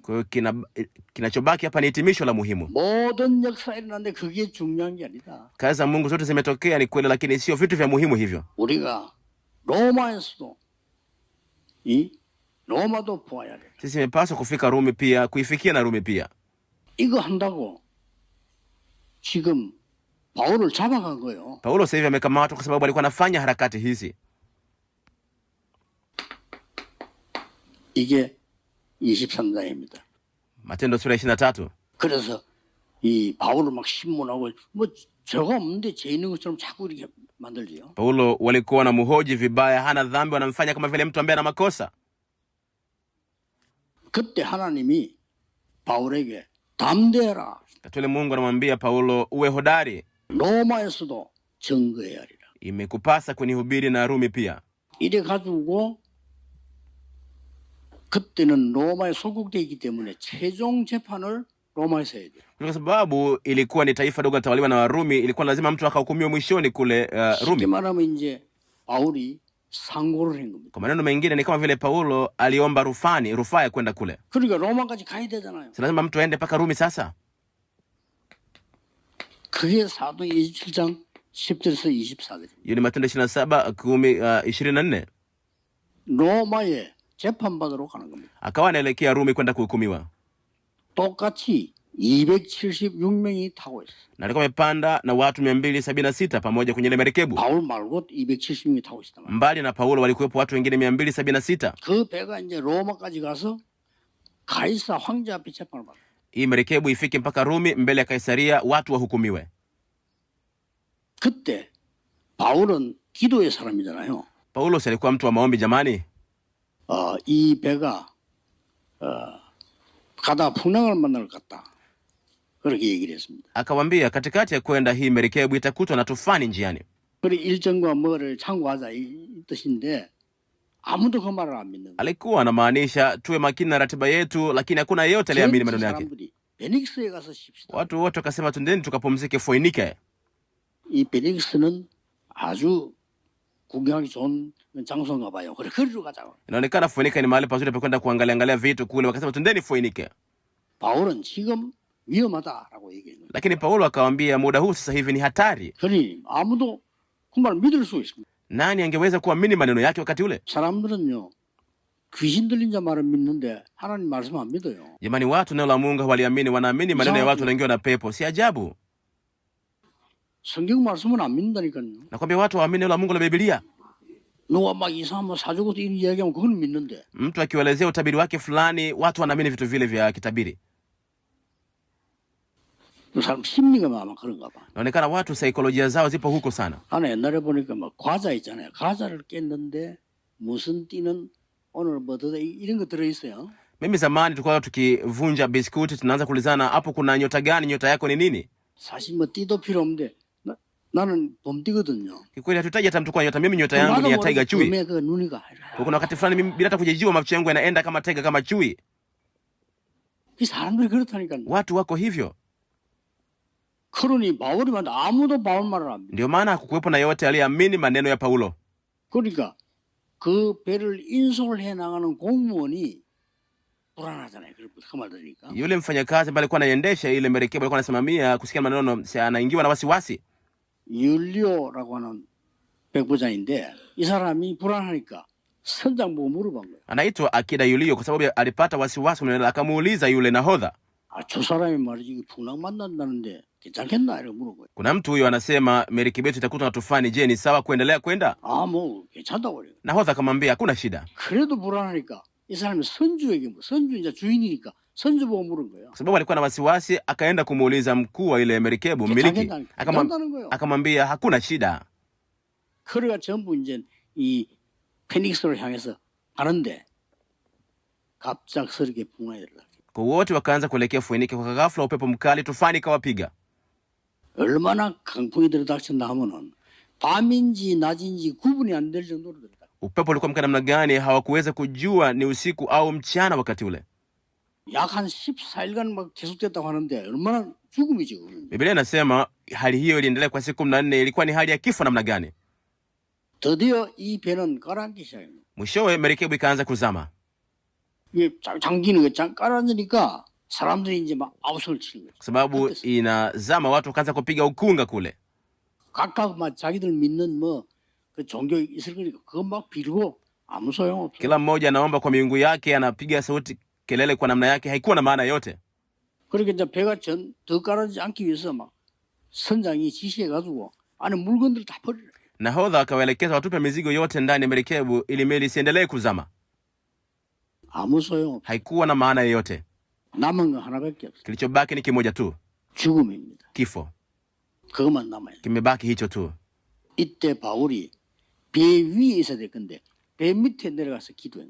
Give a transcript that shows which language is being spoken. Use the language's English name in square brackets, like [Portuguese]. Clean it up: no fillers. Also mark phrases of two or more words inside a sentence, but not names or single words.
[Swahili] Kwa hiyo kinachobaki hapa ni hitimisho la muhimu. [Korean] 모든 역사가 일어났는데 그게 중요한 게 아니다. [Swahili] Kazi za Mungu zote zimetokea ni kweli, lakini sio vitu vya muhimu hivyo. [Korean] 우리가 로마에서도 이 로마도 보아야 돼. [Swahili] Sisi imepaswa kufika Rumi pia, kuifikia na Rumi pia. [Korean] 이거 한다고 지금 바울을 잡아간 거예요. [Swahili] Paulo sasa hivi amekamatwa kwa sababu alikuwa anafanya harakati hizi. [Korean] 이게 23장입니다. [Swahili] Matendo sura 23. [Korean] 그래서 이 바울을 막 신문하고 뭐 죄가 없는데 죄 있는 것처럼 자꾸 이렇게 만들지요. [Swahili] Paulo walikuwa na muhoji vibaya, hana dhambi, wanamfanya kama vile mtu ambaye ana makosa. [Korean] 그때 하나님이 바울에게 담대해라. [Swahili] Katole Mungu anamwambia Paulo, uwe hodari. [Korean] 로마에서도 증거해야 하리라. [Swahili] Imekupasa kunihubiri na Rumi pia. [Korean] 이래 가지고 그때는 로마에 소국되어 있기 때문에 최종 재판을 로마에서 해야 돼요. [Swahili] Kwa sababu ilikuwa ni taifa dogo tawaliwa na Warumi, ilikuwa lazima mtu akahukumiwa mwishoni kule Rumi. [Korean] 쉽게 말하면 이제 바울이 상고를 한 겁니다. [Swahili] Kwa maneno mengine ni kama vile Paulo aliomba rufaa ya kwenda kule. [Korean] 그러니까 로마까지 가야 되잖아요. [Swahili] Lazima mtu aende mpaka Rumi sasa. [Korean] 그게 사도행 27장 10절에서 24절. [Swahili] Hiyo ni Matendo 27 24. [Korean] 로마에 재판받으러 가는 겁니다. [Swahili] Akawa anaelekea Rumi kwenda kuhukumiwa. [Korean] 똑같이 276명이 타고 있어요. [Swahili] Na alikuwa amepanda na watu 276 pamoja kwenye ile merikebu. [Korean] 바울 말고 276명이 타고 있었단 말이에요. [Swahili] Mbali na Paulo walikuwepo watu wengine 276. [Korean] 그 배가 이제 로마까지 가서 가이사 황제 앞에 재판을 받아요. [Swahili] Hii merikebu ifike mpaka Rumi, mbele ya Kaisaria, watu wahukumiwe. [Korean] 그때 바울은 기도의 사람이잖아요. [Swahili] Paulo alikuwa mtu wa maombi jamani. [Korean] 이 배가 가다 풍랑을 만날 것 같다. 그렇게 얘기를 했습니다. [Swahili] Akawaambia katikati ya kwenda hii merikebu itakutwa na tufani njiani. [Korean] 그래 일정과 뭐를 참고하자 이 뜻인데 아무도 그 말을 안 믿는 거예요. [Swahili] Alikuwa anamaanisha tuwe makini na ratiba yetu, lakini hakuna yeyote aliyeamini maneno yake. [Korean] 사람들이 베닉스에 가서 쉽시다. [Swahili] Watu wote wakasema twendeni tukapumzike Foinike. [Korean] 이 베닉스는 아주 구경하기 좋은 장소인가 봐요. 그래 거기로 가자고. [Swahili] Inaonekana Foinike ni mahali pazuri pa kwenda kuangalia vitu kule, wakasema twendeni Foinike. [Korean] 바울은 지금 위험하다라고 얘기해요. [Swahili] Lakini Paulo akawaambia muda huu sasa hivi ni hatari. [Korean] 그러니 아무도 그 말 믿을 수 있습니다. [Swahili] Nani angeweza kuamini maneno yake wakati ule? [Korean] 사람들은요 귀신 들린 자 말은 믿는데 하나님 말씀 안 믿어요. [Swahili] Jamani, watu neno la Mungu hawaliamini, wanaamini maneno ya watu wanaingiwa na pepo. Si ajabu. [Korean] 성경 말씀은 안 믿는다니까요. [Swahili] Nakwambia watu hawaamini neno la Mungu la Biblia. [Korean] 누가 막 이상한 사주고도 이런 이야기하면 그건 믿는데. [Swahili] Mtu akiwaelezea utabiri wake fulani, watu wanaamini vitu vile vya kitabiri. [Korean] 그 사람 심리가 아마 그런가 봐. [Swahili] Naonekana watu saikolojia zao zipo huko sana. [Korean] 나는 옛날에 보니까 막 과자 있잖아요. 과자를 깼는데 무슨 띠는 오늘 뭐 더 이런 거 들어 있어요. [Swahili] Mimi zamani tulikuwa tukivunja biskuti, tunaanza kuulizana hapo kuna nyota gani, nyota yako ni nini? [Korean] 사실 뭐 띠도 필요 없는데 나는 봄띠거든요. [Swahili] Kikweli hatutaji hata mtu kwa nyota. Mimi nyota yangu ni ya taiga chui. [Korean] 그 눈이가 [Swahili] Kuna wakati fulani mimi bila hata kujijua macho yangu yanaenda kama taiga, kama chui. [Korean] 이 사람들이 그렇다니까. [Swahili] Watu wako hivyo. [Korean] 그러니 바울이면 아무도 바울 말을 안 믿어. [Swahili] Ndio maana hakukuwepo na yote aliyeamini maneno ya Paulo. [Korean] 그러니까 그 배를 인솔 해 나가는 공무원이 불안하잖아요. 그 말 들으니까. [Swahili] Yule mfanyakazi ambaye alikuwa anaiendesha ile merikebu, alikuwa anasimamia kusikia maneno, anaingiwa na wasiwasi. [Korean] 율리오라고 하는 백부장인데 이 사람이 불안하니까 선장 보고 물어본 거예요. [Swahili] Anaitwa Akida Yulio kwa sababu alipata wasiwasi, akamuuliza yule nahodha. [Korean] 저 사람이 말이지 풍랑 만난다는데 괜찮겠나 이렇게 물어본 거예요. [Swahili] Kuna mtu huyo anasema merikebu yetu itakutwa na tufani, je, ni sawa kuendelea kwenda? [Korean] 뭐 괜찮다고 그래요. [Swahili] Nahodha akamwambia hakuna shida. [Korean] 그래도 불안하니까 이 사람이 선주에게 선주 이제 주인이니까 선주 보고 물은 거예요. [Swahili] Kwa sababu alikuwa na wasiwasi, akaenda kumuuliza mkuu wa ile merikebu, mmiliki. Akamwambia hakuna shida. [Korean] 그래가 전부 이제 이 페닉스로 향해서 가는데 갑작스럽게 풍랑이 일어나. [Swahili] Kwa wote wakaanza kuelekea Foinike. Kwa ghafla upepo mkali, tufani kawapiga. [Korean] 얼마나 강풍이 들이닥쳤나 하면은 밤인지 낮인지 구분이 안 될 정도로 들이닥. [Swahili] Upepo ulikuwa mkali namna gani hawakuweza kujua ni usiku au mchana wakati ule. [Korean] 약 한 14일간 막 계속됐다고 하는데 얼마나 죽음이죠. [Swahili] Biblia inasema hali hiyo iliendelea kwa siku 14. Ilikuwa ni hali ya kifo namna gani. [Korean] 드디어 이 배는 가라앉기 시작합니다. [Swahili] Mwishowe merikebu ikaanza kuzama. [Korean] 이게 잠기는 게 가라앉으니까 사람들이 이제 막 아우성을 치는 거예요. [Swahili] Kwa sababu inazama, watu wakaanza kupiga ukunga kule. [Korean] 각각 막 자기들 믿는 그 종교 있을 거니까 그거 막 비르고 아무 소용 없어. [Swahili] Kila mmoja anaomba kwa miungu yake, anapiga sauti kelele kwa namna yake, haikuwa na maana yote. [Korean] 그러니까 이제 배가 더 가라앉지 않기 위해서 막 선장이 지시해가지고 안에 물건들 다 버리라. [Swahili] Nahodha akawaelekeza watupe mizigo yote ndani ya merikebu ili meli isiendelee kuzama. [Korean] 아무 소용 없어. [Swahili] Haikuwa na maana yoyote. [Korean] 남은 건 하나밖에 없어. [Swahili] Kilichobaki ni kimoja tu, [Korean] 죽음입니다. [Swahili] kifo. [Korean] 그것만 남아요. [Swahili] Kimebaki hicho tu. [Korean] 이때 바울이 배 위에 있어야 될 건데 배 밑에 내려가서 기도했는.